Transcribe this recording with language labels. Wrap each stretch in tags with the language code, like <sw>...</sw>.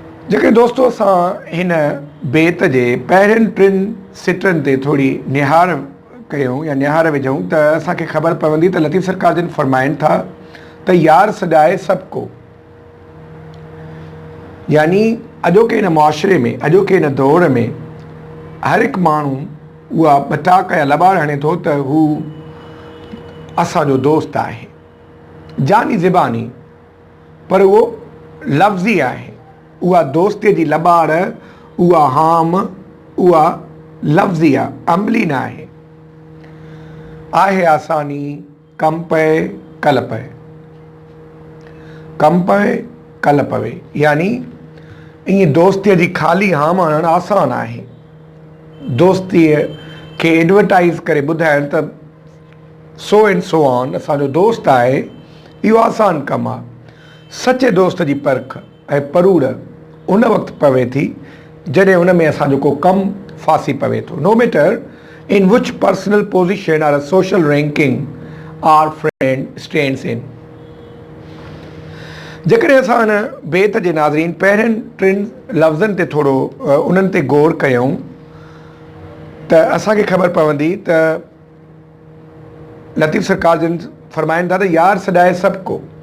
<sd>जेके दोस्तों असां हिन बेत जे पहिरियुनि 3 सिटनि ते थोरी निहार कयूं या निहार विझूं त असांखे ख़बर पवंदी त लतीफ़ सरकार जन फरमाइनि था त यार सॾाए सबको, यानी अॼोके हिन मुआशिरे में, अॼोके हिन दौर में हर हिकु माण्हू उहा ॿटाक या लॿाड़ हणे थो त हू असांजो दोस्त आहे। जानी ज़बानी, पर उहो लफ़्ज़ी आहे। उहा दोस्तीअ जी लॿाड़, उहा हाम, उहा लफ़्ज़ी आहे, अमली न आहे। आहे आसानी कम पए कल पए, कम पए कल पवे, यानी ईअं दोस्तीअ जी ख़ाली हाम हणणु आसान आहे। दोस्तीअ खे एडवर्टाइज़ करे ॿुधाइण त</sd> <en>so and so on</en> <sd>असांजो दोस्त आहे, इहो आसान कमु आहे। सचे दोस्त जी परख ऐं परूड़ उन वक़्तु पवे थी जॾहिं उन में असांजो को कमु फासी पवे थो।</sd> <en>No matter in which personal position or a social ranking our friend stands in.</en> <sd>जेकॾहिं असां हिन बेत जे नाज़रीन पहिरियुनि 3 लफ़्ज़नि ते थोरो उन्हनि ते गौर कयूं त असांखे ख़बर पवंदी त लतीफ़ सरकार जन फरमाइनि था त यार सॾाए सबको।</sd>